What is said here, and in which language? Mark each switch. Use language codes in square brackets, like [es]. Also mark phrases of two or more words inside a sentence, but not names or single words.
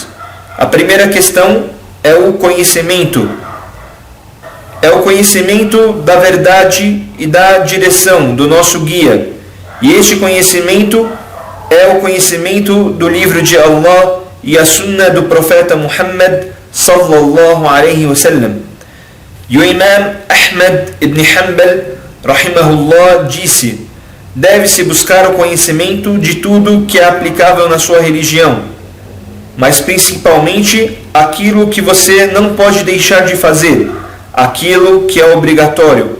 [pt] A primeira questão é o conhecimento. É o conhecimento da verdade e da direção do nosso guia. E este conhecimento é o conhecimento do livro de Allah e a sunna do profeta Muhammad [ar] صلى الله عليه وسلم. [pt] E o Imam Ahmad ibn Hanbal rahimahullah disse: deve-se buscar o conhecimento de tudo que é aplicável na sua religião, mas principalmente aquilo que você não pode deixar de fazer, aquilo que é obrigatório.